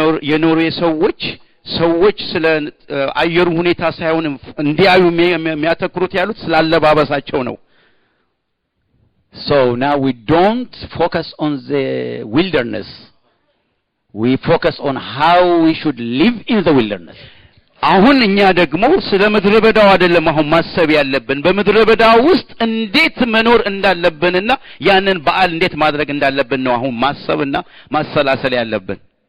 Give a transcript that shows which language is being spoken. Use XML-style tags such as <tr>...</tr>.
<am>የኖርዌይ ሰዎች ስለ አየሩ ሁኔታ ሳይሆን እንዲያዩ የሚያተክሩት ያሉት ስላለባበሳቸው ነው።</am> <en>So now we don't focus on the wilderness. We focus on how we should live in the wilderness.</en> <am>አሁን እኛ ደግሞ ስለ ምድረ በዳው አይደለም አሁን ማሰብ ያለብን በምድረ በዳው ውስጥ እንዴት መኖር እንዳለብንና ያንን በዓል እንዴት ማድረግ እንዳለብን ነው አሁን ማሰብና ማሰላሰል ያለብን።</am>